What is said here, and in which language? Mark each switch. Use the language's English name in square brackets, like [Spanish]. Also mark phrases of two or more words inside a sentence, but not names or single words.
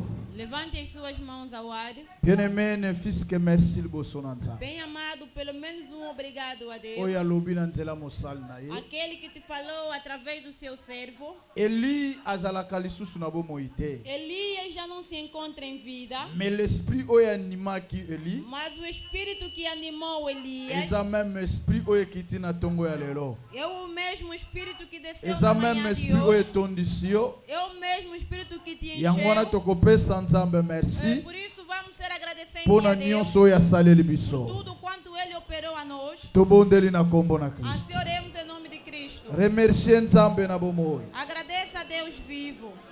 [Portuguese] Levante as suas mãos ao ar. [French] Bien-aimé, ne fils que merci [Lingala] liboso na nzambe. [Portuguese] Bem amado, pelo menos um obrigado a Deus. [Lingala] Oyo alobi na nzela mosali na ye. [Portuguese] Aquele que te falou através do seu servo. [Lingala] Eli azalaka lisusu na bomoi te. [Portuguese] Elias já não se encontra em vida. [French] Mais l'esprit [Lingala] oyo animaki Eli, [Portuguese] Mas o espírito que animou Elias [Lingala] eza [French] même esprit [Lingala] oyo ekiti na tongo ya lelo. [Portuguese] é o mesmo espírito que desceu [Lingala] Eza [Portuguese] na [Lingala] même [Portuguese] manhã de [Lingala] esprit oyo [Portuguese] hoje. [Lingala] etondisi yo. [Portuguese] É o mesmo espírito que te [Lingala] Yango wana [Portuguese] encheu. [Lingala] tokopesa nzambe merci [Portuguese] Por isso vamos ser agradecentes [Lingala] mpona [Portuguese] a Deus [Lingala] nyonso oyo asaleli [Portuguese] por [Lingala] biso. [Portuguese] tudo quanto Ele operou a nós. [Lingala] Tobondeli na kombo na Kristo. [Portuguese] Assim oremos em nome de Cristo. [Lingala] Remercie nzambe na bomoi. [Portuguese] Agradeça a Deus vivo.